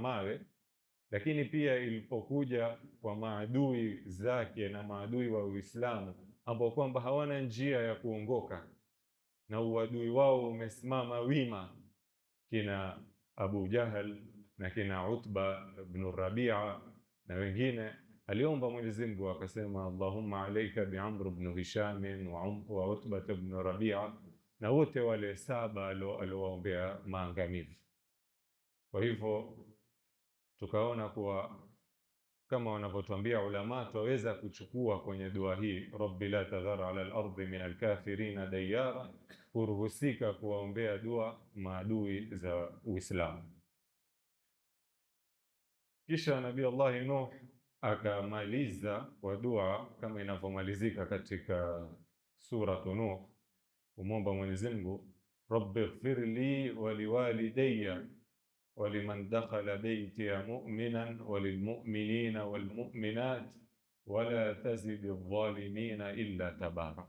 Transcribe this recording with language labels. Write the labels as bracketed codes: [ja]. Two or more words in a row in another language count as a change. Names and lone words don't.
[sw] mawe, lakini pia ilipokuja kwa maadui zake na maadui wa Uislamu ambao kwamba hawana njia ya kuongoka na uadui wao umesimama wima, kina Abu Jahal na kina Utba ibn Rabi'a na wengine, aliomba Mwenyezi Mungu akasema [ar] Allahumma alayka bi Amr ibn Hisham wa Utba ibn Rabi'a [sw] na wote wale 7 aliowaombea maangamivu. Kwa hivyo tukaona kuwa kama wanavyotuambia ulama, twaweza kuchukua kwenye dua hii [ar] رب لا تذر على الأرض من الكافرين ديارا, [sw] kuruhusika kuwaombea dua maadui za Uislamu. Kisha Nabii Allah Nuh akamaliza kwa dua kama inavyomalizika katika suratu Nuh, kumwomba Mwenyezi Mungu [ar] رب اغفر لي ولوالدي ولمن دخل بيتي مؤمنا وللمؤمنين والمؤمنات ولا تزد الظالمين إلا تبارا.